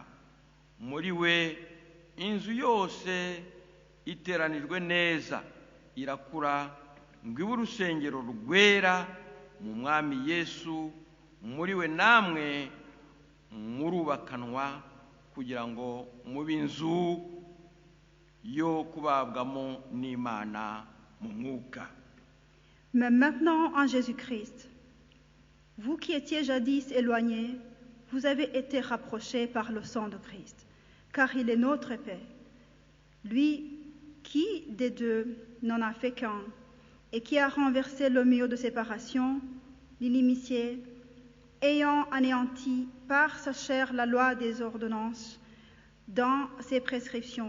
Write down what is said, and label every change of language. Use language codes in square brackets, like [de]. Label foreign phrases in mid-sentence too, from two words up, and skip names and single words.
[rw] Muri we inzu yose iteranijwe neza irakura, ngo ibe urusengero rwera mu Mwami Yesu. Muri we namwe murubakanwa kugira ngo mube inzu yo kubabwamo n'Imana mu mwuka. [fr] Mais maintenant en Jésus-Christ, vous qui étiez jadis éloignés, vous avez été rapprochés par le sang de Christ, car il est notre paix. Lui qui des deux n'en a fait qu'un, et qui a renversé le mur de séparation, l'inimitié, ayant anéanti par sa chair la loi des ordonnances dans ses prescriptions.